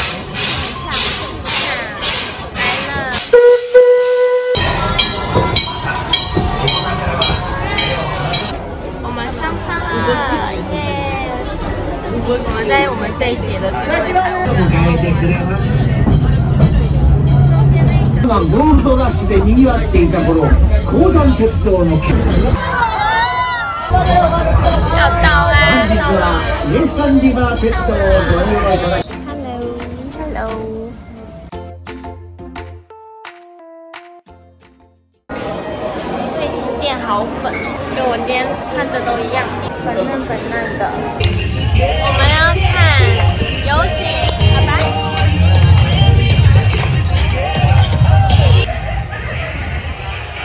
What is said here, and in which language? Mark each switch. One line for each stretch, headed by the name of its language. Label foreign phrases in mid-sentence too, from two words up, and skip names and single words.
Chinese: 来了。我们上车了，耶！我们在我们这一节的最后一排。中间那一个。
Japanese: ゴールドラッシュで賑わっていた頃、鉱山鉄道の
Chinese: 要到啦！
Japanese: 本日はイエスタンリバー鉄道をご利用いただき。Hello。
Chinese: 这间店好粉哦，就我今天穿的都一样，粉嫩的。我们要看游行，拜拜。